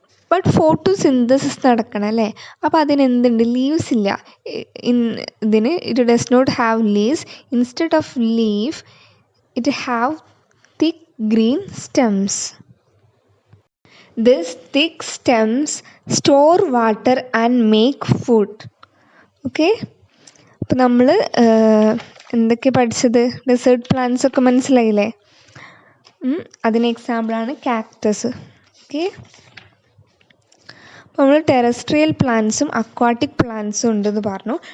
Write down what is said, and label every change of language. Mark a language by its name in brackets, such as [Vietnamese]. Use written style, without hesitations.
[Malayalam] But photosynthesis നടക്കണം അല്ലേ, അപ്പോൾ അതിനെന്തുണ്ട്, ലീവ്സ് ഇല്ല. [English] ഇതിന് it does not have leaves. Instead of leaf it have thick green stems. These thick stems store water and make food. [Malayalam] Okay, അപ്പോൾ നമ്മൾ എന്തൊക്കെ പഠിച്ചത്? ഡെസേർട്ട് പ്ലാന്റ്സ് ഒക്കെ മനസ്സിലായില്ലേ? അതിന് എക്സാമ്പിളാണ് കാക്ടസ്. ഓക്കെ, നമ്മൾ ടെറസ്ട്രിയൽ പ്ലാന്റ്സും അക്വാട്ടിക് പ്ലാന്റ്സും ഉണ്ടെന്ന് പറഞ്ഞു.